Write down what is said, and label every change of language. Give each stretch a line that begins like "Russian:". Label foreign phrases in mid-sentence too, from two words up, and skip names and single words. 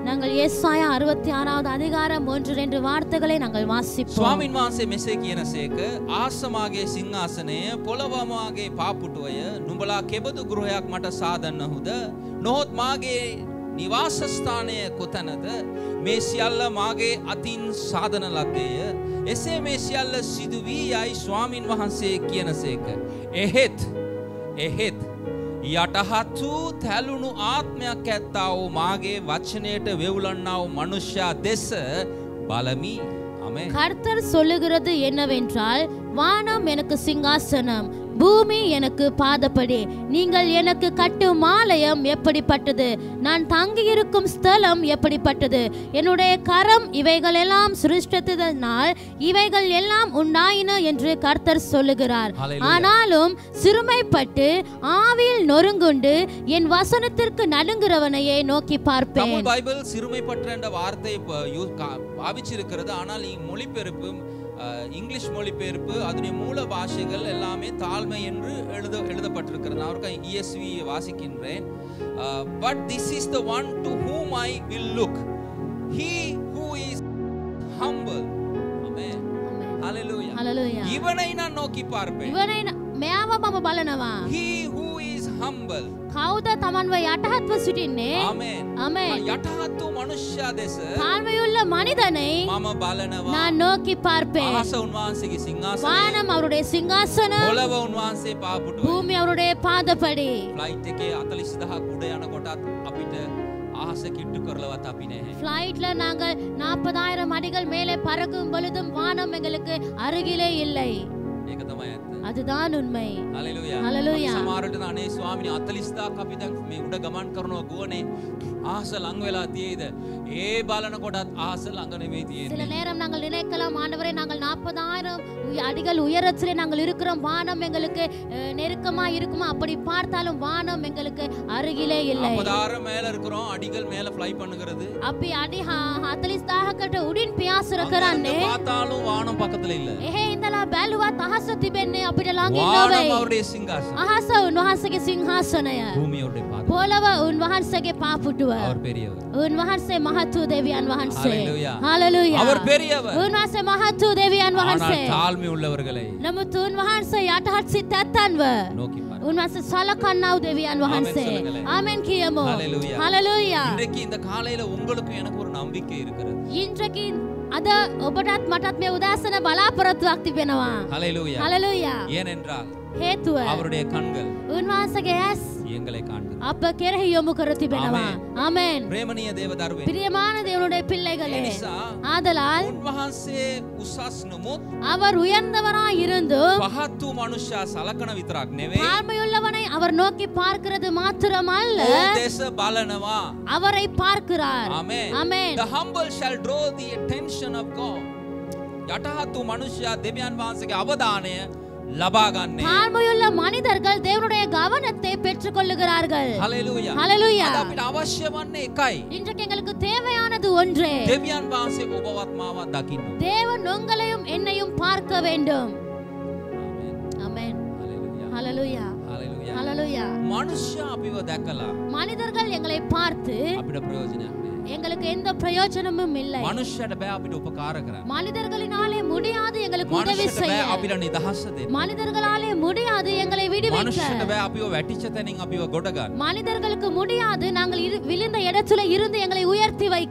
Tamil: நாங்கள் ஏசாயா 66வது அதிகாரம் 1-2 வார்த்தைகளை நாங்கள் வாசிப்போம்.
Sinhala: ස්වාමින් වහන්සේ මෙසේ කියනසේක ආසමාගේ සිංහාසනය පොළවමාගේ පාපුටුවය නුඹලා කෙබඳු ගෘහයක් මට සාදන්නහුද? නොහොත් මාගේ නිවාසස්ථානය කොතැනද? මේ සියල්ල මාගේ අතින් සාදන ලද්දේය. එසේ මේ සියල්ල සිදු වී යයි ස්වාමින් වහන්සේ කියනසේක. එහෙත් යටහත් වූ තැලුණු ආත්මයක් ඇත්තා වූ මාගේ වචනයට වෙවුලන්නා වූ මනුෂ්‍යයා දෙස බලමි. ආමෙන්.
Tamil: கர்த்தர் சொல்லுகிறது என்னவென்றால், வானம் எனக்கு சிங்காசனம், பூமி எனக்கு பாதப்படி. நீங்கள் எனக்கு கட்டும் ஆலயம் எப்படிப்பட்டது? நான் தங்கியிருக்கும் ஸ்தலம் எப்படிப்பட்டது? என்னுடைய கரம் இவைகள் எல்லாம் சிருஷ்டித்ததினால் இவைகள் எல்லாம் உண்டாயின என்று கர்த்தர் சொல்லுகிறார். ஆனாலும் சிறுமைப்பட்டு ஆவியில் நொறுங்குண்டு என் வசனத்திற்கு நடுங்குறவனையே நோக்கி பார்ப்பேன். தமிழ் பைபிள் சிறுமைப்பட்ட என்ற வார்த்தையை பாவிச்சிருக்கிறது. ஆனால் மொழிபெயர்ப்பு இங்கிலீஷ் மொழிபெயர்ப்பு அதனுடைய மூல பாஷைகள் எல்லாமே தாழ்மை என்று எழுதப்பட்டிருக்கிறது. நான் அவருக்கு ESV வாசிக்கின்றேன்.
English: But this is the one to whom I will look, he who is humble. Amen. Hallelujah. Hallelujah.
Tamil: இவனை நான் நோக்கி பார்ப்பேன்.
Sinhala: ඉවරයි මෙයාව මම බලනවා.
English: He who is humble.
Sinhala: කවුද තමන්ව යටහත්ව සිටින්නේ?
English: Amen. Amen.
Sinhala: යටහත් වූ මනුෂ්‍යයා දෙස
Tamil: தாழ்மையுள்ள மனிதனை
Sinhala: මම බලනවා.
Tamil: நான் நோக்கி பார்ப்பேன்.
Sinhala: අහස උන්වහන්සේගේ සිංහාසනය,
Tamil: வானம் அவருடைய சிங்காசனம்,
Sinhala: පොළව උන්වහන්සේ පාපුටුවයි.
Tamil: பூமி அவருடைய பாதப்படி.
Sinhala: ෆ්ලයිට් එකේ 40000 උඩ යනකොටත් අපිට අහස කිට්ටු කරලවත් අපි නැහැ.
Tamil: ஃப்ளைட்ல நாங்கள் 40000 அடிகள் மேலே பறக்கும் பொழுதும் வானம் எங்களுக்கு அருகிலே இல்லை.
Sinhala: ඒක තමයි ඇත්ත.
Tamil: அதுதான் உண்மை.
Sinhala: හලෙලූයා.
English: Hallelujah.
Sinhala: සමහරට අනේ ස්වාමීනි 40000ක් අපි දැන් මේ උඩ ගමන් කරනවා ගුවනේ අහස ලඟ වෙලා තියෙයිද? ඒ බලනකොටත් අහස ළඟ නෙමෙයි
Tamil: சில
Sinhala: තියෙන්නේ.
Tamil: நேரம் நாங்கள் நினைக்கலாம், ஆண்டவரே நாங்கள் 40000 அடிகள் உயரத்திலே நாங்கள் இருக்கிறோம், வானம் எங்களுக்கு நெருக்கமா இருக்குமா? அப்படி பார்த்தாலும் வானம் எங்களுக்கு அருகிலே இல்லை. 40000 மேல இருக்கிறோம், அடிகள் மேல ஃப்ளை பண்ணுகிறது.
Sinhala: අපි අඩි 40000කට උඩින් පියාසර කරන්නේ.
Tamil: பார்த்தாலும் வானம் பக்கத்துல இல்ல.
Sinhala: එහෙ ඉඳලා බැලුවත් අහස තිබෙන්නේ අපිට ළඟින්
Tamil: வானம்
Sinhala: නොවේ.
Tamil: அவருடைய சிங்காசனம்,
Sinhala: අහස උන්වහන්සේගේ සිංහාසනය,
Tamil: பூமி அவருடைய பாதம்.
Sinhala: පොළව උන්වහන්සේගේ පාපුටුව.
Tamil: அவர் பெரியவர்.
Sinhala: උන්වහන්සේ මහත් වූ දෙවියන් වහන්සේ.
English: Hallelujah. Hallelujah.
Tamil: அவர் பெரியவர்.
Sinhala: උන්වහන්සේ මහත් වූ දෙවියන් වහන්සේ.
Tamil: ஆனால் தாழ்மை உள்ளவர்களை
Sinhala: නමුත් උන්වහන්සේ යටහත් සිත් ඇත්තන්ව
Tamil: நோக்கி பார்.
Sinhala: උන්වහන්සේ සලකන්නා වූ දෙවියන් වහන්සේ.
Tamil: சொல்லுங்களேன்.
Sinhala: ආමෙන් කියමු.
English: Hallelujah. Hallelujah.
Tamil: இன்றைக்கு இந்த காலையில உங்களுக்கும் எனக்கு ஒரு நம்பிக்கை இருக்கிறது.
Sinhala: ඉන්ද්‍රකි අද ඔබටත් මටත් මේ උදාසන බලාපොරොත්තුවක් තිබෙනවා.
English: Hallelujah. Hallelujah.
Tamil: ஏனென்றால்
Sinhala: හේතුව
Tamil: அவருடைய கண்கள்
Sinhala: උන්වහන්සේගේ ඇස්
Tamil: எங்களை காண்கிறது.
Sinhala: අප කෙරෙහි යොමු කර තිබෙනවා. ආමෙන්.
Tamil: பிரேமனிய தேவதாருவே, பிரியமான தேவனுடைய பிள்ளைகளே,
Sinhala: එනිසා
Tamil: ஆதலால்
Sinhala: උන්වහන්සේ උසස් නමුත්
Tamil: அவர் உயர்ந்தவராய் இருந்தும்
Sinhala: පහත් වූ මනුෂ්‍යයා සලකන විතරක් නෙවෙයි,
Tamil: தாழ்மையுள்ளவனை அவர் நோக்கி பார்க்கிறது மாத்திரமல்ல,
Sinhala: ඔහු දෙස බලනවා.
Tamil: அவரை பார்க்கிறார்.
English: Amen. Amen. The humble shall draw the attention of God.
Sinhala: යටහත් වූ මනුෂ්‍යයා දෙවියන් වහන්සේගේ අවධානය ලබා ගන්නේ.
Tamil: தாழ்மையுள்ள மனிதர்கள் தேவனுடைய கவனத்தை பெற்றுக் கொள்ளுகிறார்கள்.
English: Hallelujah. Hallelujah.
Sinhala: අද අපිට අවශ්‍ය වන්නේ එකයි.
Tamil: இன்றைக்கு எங்களுக்கு தேவையானது ஒன்றே.
Sinhala: දෙවියන් වහන්සේ ඔබවත් මාවත් දකින්න.
Tamil: தேவன் உங்களையும் என்னையும் பார்க்க வேண்டும்.
English: Amen.
Tamil: ஆமென்.
English: Hallelujah. Hallelujah. Hallelujah. Hallelujah.
Sinhala: මනුෂ්‍ය අපිව දැකලා
Tamil: மனிதர்கள் எங்களை பார்த்து
Sinhala: අපිට ප්‍රයෝජනයක් නැහැ.
Tamil: எங்களுக்கு எந்த பிரயோஜனமும் இல்லை.
Sinhala: මනුෂ්‍යයට බෑ අපිට උපකාර කරන්න.
Tamil: மனிதர்களினாலே முடியாது எங்களுக்கு உதவி
Sinhala: මනුෂ්‍යයට
Tamil: செய்ய.
Sinhala: බෑ අපිට නිදහස දෙන්න.
Tamil: மனிதர்களாலே முடியாது எங்களை விடுவிக்க.
Sinhala: මනුෂ්‍යයට බෑ අපිව වැටිච්ච තැනින් අපිව ගොඩ ගන්න.
Tamil: மனிதர்களுக்கு முடியாது நாங்கள் விழுந்த இடத்துல இருந்து எங்களை உயர்த்தி வைக்க.